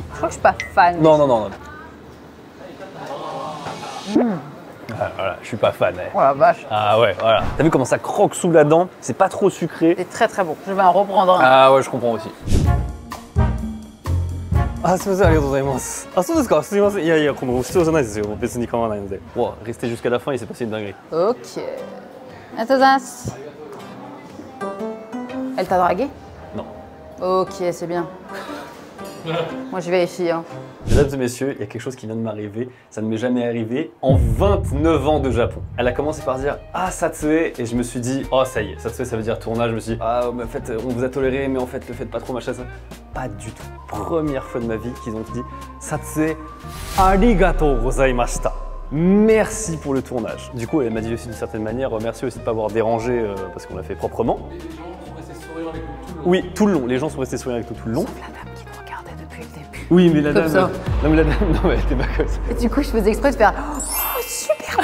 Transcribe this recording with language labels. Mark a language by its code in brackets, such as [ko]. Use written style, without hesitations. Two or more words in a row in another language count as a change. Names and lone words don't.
[fr] Je crois que je suis pas fan. Non. Ah, voilà, je suis pas fan. Ouais. Oh la vache. Ah ouais, voilà. T'as vu comment ça croque sous la dent? C'est pas trop sucré. C'est très très bon. Je vais en reprendre un. Ah ouais, je comprends aussi. Ah, c'est ça, [ja] ありがとうございます. Ah, そうですか。すみません。いやいや、この必要じゃないですよ。別に構わないので。 [fr] Wow, restez jusqu'à la fin, il s'est passé une dinguerie. Ok. Atazas. Elle t'a dragué? Non. Ok, c'est bien. Moi je vérifie. Hein. Mesdames et messieurs, il y a quelque chose qui vient de m'arriver. Ça ne m'est jamais arrivé en 29 ans de Japon. Elle a commencé par dire « Ah, Satsue » et je me suis dit « Oh, ça y est, Satsue, ça veut dire tournage. » Je me suis dit « Ah, mais en fait, on vous a toléré, mais en fait, le faites pas trop, machin, ça. » Pas du tout. Première fois de ma vie qu'ils ont dit « [ja] 撮影、ありがとうございました. [fr] » Merci pour le tournage. Du coup, elle m'a dit aussi d'une certaine manière « Merci aussi de ne pas avoir dérangé parce qu'on l'a fait proprement. » Les gens sont restés souriants avec nous tout le long. Oui, tout le long. Les gens sont restés souriants avec tout le long. La dame qui me regardait depuis le début. Oui, mais la Comme dame... ça. Non, mais la dame... Non, mais elle était pas comme ça. Et du coup je faisais exprès de faire oh super.